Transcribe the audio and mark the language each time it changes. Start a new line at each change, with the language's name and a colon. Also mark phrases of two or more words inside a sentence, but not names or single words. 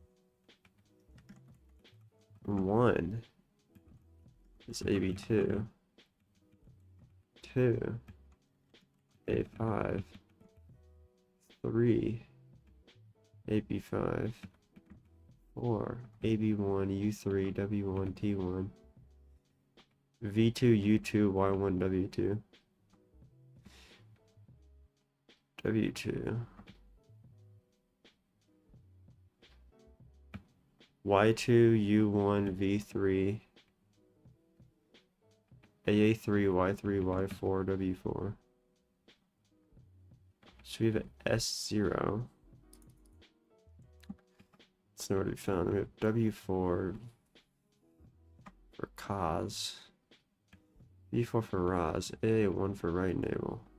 English: 1 is AB2, 2, A5, 3, AB5, 4, AB1, U3, W1, T1, V2, U2, Y1, W2, W2, Y2, U1, V3, AA3, Y3, Y4, W4. So we have an S0. It's nowhere to be found. We have W4 for cos, V4 for Ros, A1 for right enable.